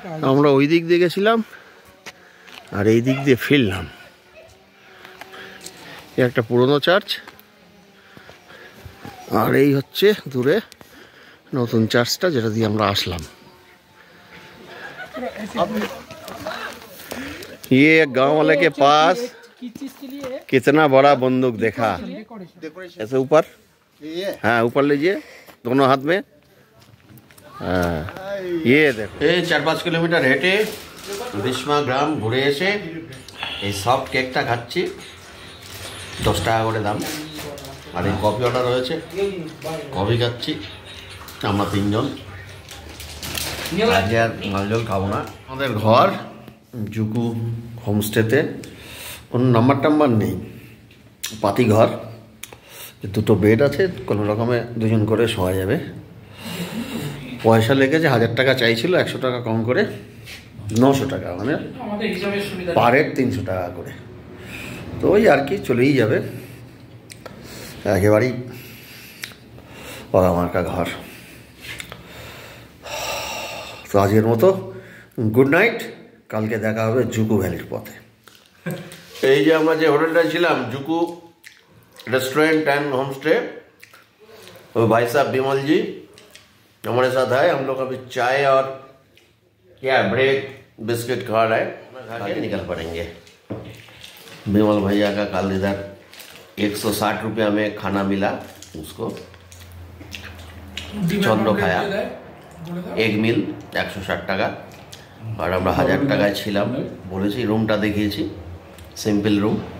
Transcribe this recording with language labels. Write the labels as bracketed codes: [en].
[bn] আমরা ওই দিক দিয়ে গেছিলাম আর এই দিক দিয়ে ফিরলাম। একটা পুরনো চার্চ, আর এই হচ্ছে দূরে নতুন চার্চটা যেটা দিয়ে আমরা আসলাম। [hi] ये गांव वाले के पास कितना बड़ा बंदूक देखा, ऐसे ऊपर, हाँ ऊपर लीजिए दोनों हाथ में। हाँ ये देखो, ये [bn] 4-5 কিলোমিটার হেঁটে বিস্মা গ্রাম ঘুরে এসে এই সফট কেকটা খাচ্ছি। 10 টাকা করে দাম। আর এই কফি অর্ডার হয়েছে, কফি খাচ্ছি আমরা 3 জন। আজকে আর মালজল খাবো না। আমাদের ঘর জুকু হোমস্টেতে, কোনো নাম্বার টাম্বার নেই, পাতি ঘর, 2টো বেড আছে, কোনো রকমে 2 জন করে শোয়া যাবে। পয়সা লেগেছে 1000 টাকা চাইছিল, 100 টাকা কম করে 900 টাকা, মানে পার হেড 300 টাকা করে। তো ওই আর কি চলেই যাবে, একেবারেই পরামার্কা ঘর। তো আজকের মতো গুড নাইট, কালকে দেখা হবে জুকু ভ্যালির পথে। এই যে আমরা যে হোটেলটা ছিলাম Dzukou [hi] restaurant and home stay, वो भाई साहब बिमल जी हमारे साथ आए। हम लोग अभी चाय और क्या ब्रेक बिस्किट खा रहे हैं, खा के निकल पड़ेंगे। बिमल भैया का कल इधर 160 रुपया में खाना मिला उसको, चंद्र खाया एक मिल 160 টাকা। [bn] আর আমরা 1000 টাকায় ছিলাম, বলেছি রুমটা দেখিয়েছি, সিম্পল রুম।